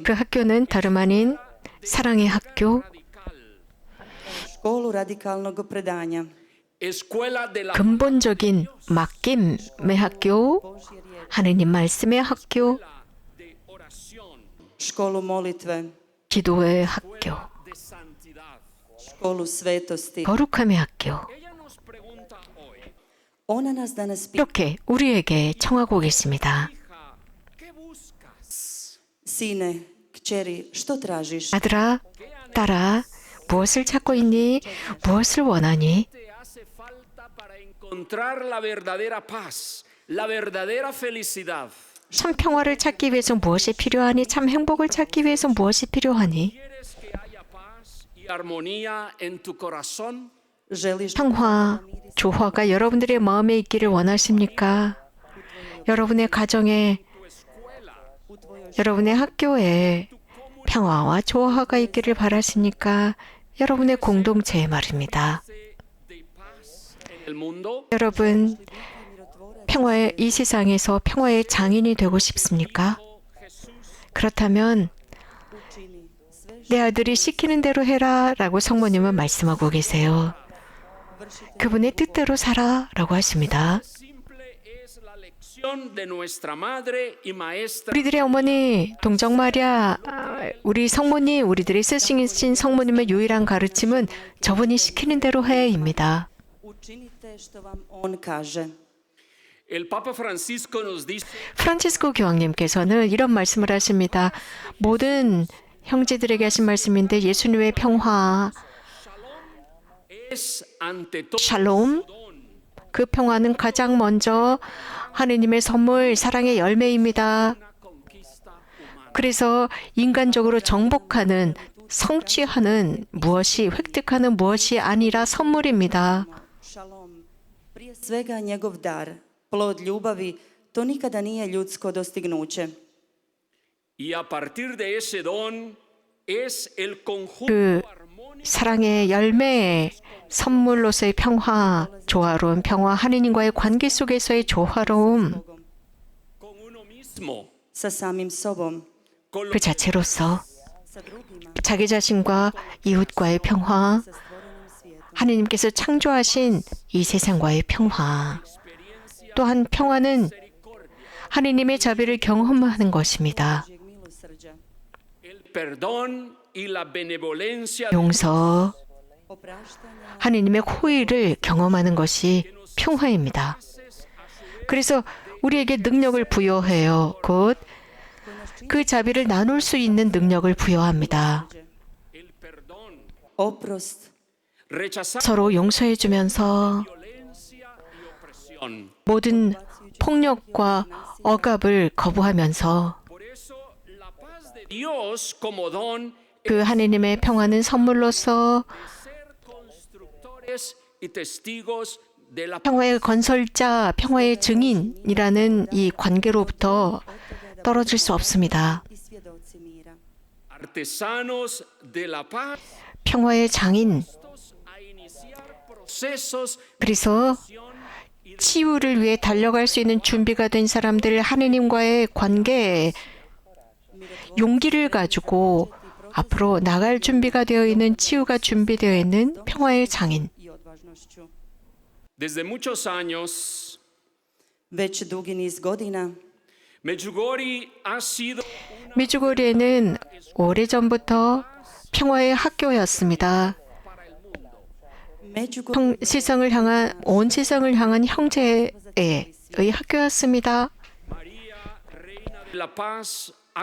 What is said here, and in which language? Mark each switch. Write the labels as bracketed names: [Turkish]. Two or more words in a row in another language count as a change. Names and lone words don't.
[Korean] 그 학교는 다름 아닌 사랑의 학교, [Croatian] školu radikalnog predanja. [Spanish] Escuela de la [Korean] 근본적인 맡김의 학교, 하느님 말씀의 학교, [Spanish] de oración, [Croatian] Školu molitve, [Korean] 기도의 학교, [Spanish] de santidad. [Croatian] školu svetosti. [Korean] 거룩함의 학교. [Spanish] Ella nos pregunta hoy, [Croatian] Ona nas danas pita, [Korean] 이렇게 우리에게 청하고 계십니다. [Spanish] hija, ¿qué buscas? [Croatian] sine, kćeri, što tražiš? [Korean] 아들아, 딸아, 무엇을 찾고 있니? 무엇을 원하니? [Spanish] Te hace falta para encontrar la verdadera paz, la verdadera felicidad. [Korean] 참 평화를 찾기 위해서 무엇이 필요하니? 참 행복을 찾기 위해서 무엇이 필요하니? [Spanish] ¿Quieres que haya paz y armonía en tu corazón? [Croatian] Želiš [Korean] 평화, 조화가 여러분들의 마음에 있기를 원하십니까? 여러분의 가정에, 여러분의 학교에 평화와 조화가 있기를 바라십니까? 여러분의 공동체에 말입니다. [Spanish] De paz en el mundo. [Korean] 여러분, 평화의 이 세상에서 평화의 장인이 되고 싶습니까? 그렇다면 [Croatian] učini sve [Korean] 내 아들이 시키는 대로 해라 라고 성모님은 말씀하고 계세요. 그분의 뜻대로 살아 라고 하십니다. [Spanish] Simple es la lección de nuestra madre y maestra. [Korean] 우리들의 어머니 동정 마리아, 우리 성모님, 우리들의 스승이신 성모님의 유일한 가르침은 저분이 시키는 대로 해입니다. [Croatian] učinite što vam on kaže. [Spanish] El Papa Francisco nos dice [Korean] 프란치스코 교황님께서는 이런 말씀을 하십니다. 모든 형제들에게 하신 말씀인데 예수님의 평화, [Spanish] es ante todo [Korean] 샬롬, 그 평화는 가장 먼저 하느님의 선물, 사랑의 열매입니다. [Spanish] una conquista humana. [Korean] 그래서 인간적으로 정복하는, 성취하는 무엇이, 획득하는 무엇이 아니라 선물입니다. [Croatian] Šalom, prije svega njegov dar, plod ljubavi, to nikada nije ljudsko dostignuće. [Spanish] Y a partir de ese don es el conjunto [Korean] 그 [Spanish] armónico [Korean] 사랑의 열매의 선물로서의 평화, 조화로운 평화, 하느님과의 관계 속에서의 조화로움, [Spanish] con uno mismo, [Croatian] Sa samim sobom, [Spanish] con [Korean] 그 자체로서 [Croatian] sa drugima, [Korean] 자기 자신과 이웃과의 평화, [Croatian] sa stvorenim svijetom. [Korean] 하느님께서 창조하신 이 세상과의 평화, 또한 평화는 하느님의 자비를 경험하는 것입니다. [Croatian] Božjeg milosrđa, [Spanish] el perdón y la benevolencia [Korean] 용서, [Croatian] opraštanja, [Korean] 하느님의 호의를 경험하는 것이 평화입니다. 그래서 우리에게 능력을 부여해요. 곧 그 자비를 나눌 수 있는 능력을 부여합니다. [Spanish] el perdón, [Croatian] oprost, [Spanish] rechazar [Korean] 서로 용서해 주면서 [Spanish] violencia y opresión. [Korean] 모든 폭력과 억압을 거부하면서 [Spanish] Por eso la paz de Dios como don [Korean] 그 하느님의 평화는 선물로서 [Spanish] es ser constructores y testigos de la [Korean] 평화의 건설자, 평화의 증인이라는 이 관계로부터 떨어질 수 없습니다. [Croatian] i svjedoci mira. [Spanish] artesanos de la paz, [Korean] 평화의 장인, [Spanish] a iniciar procesos [Korean] 그래서 치유를 위해 달려갈 수 있는 준비가 된 사람들, 하느님과의 관계에 용기를 가지고 앞으로 나갈 준비가 되어 있는, 치유가 준비되어 있는 평화의 장인. [Croatian] I odvažnošću. [Spanish] desde muchos años. [Croatian] Već dugi niz godina [Spanish] Medjugorje ha sido [Korean] 미주고리에는 오래전부터 평화의 학교였습니다. Međugorje 온 세상을 향한 형제의 학교였습니다. [Spanish] María, Reina de la Paz, ha